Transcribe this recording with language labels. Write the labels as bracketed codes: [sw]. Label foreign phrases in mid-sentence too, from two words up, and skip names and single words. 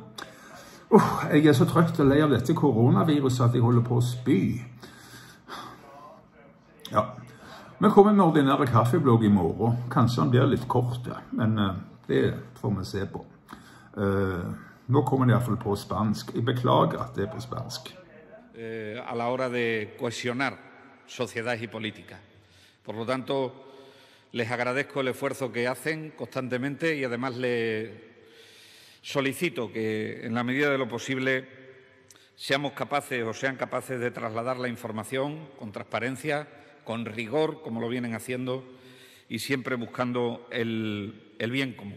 [no] Jeg er så trøtt og lei av dette koronaviruset at jeg holder på å spy. Ja, vi kommer med ordinære kaffeblogg i morgen. Kanskje han blir litt kort, ja. Men det får vi se på. Nå kommer det i hvert fall på spansk. Jeg beklager at det er på spansk. [es] A la hora de cohesionar sociedad y política. Por lo tanto, les agradezco el esfuerzo que hacen constantemente y además les solicito que, en la medida de lo posible, seamos capaces o sean capaces de trasladar la información con transparencia, con rigor, como lo vienen haciendo, y siempre buscando el bien común.